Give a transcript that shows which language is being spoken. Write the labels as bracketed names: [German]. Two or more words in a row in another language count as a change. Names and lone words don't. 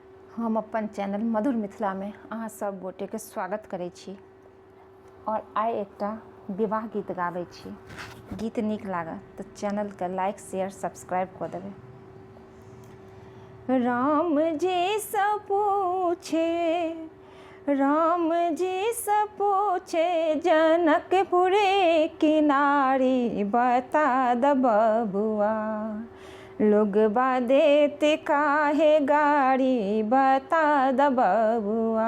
[Maithili] हम अपन चैनल मधुर मिथिला में अहाँ सब गोटे के स्वागत करै छी और आइ एकटा विवाह गीत गाबै छी। गीत नीक लागत तऽ चैनल के [English] like share subscribe [Maithili] कऽ देबै। [Bhojpuri] राम जी से पूछे जनकपुर की नारी बता द बबुआ, लोगबा देत काहे गाड़ी बता द बबुआ।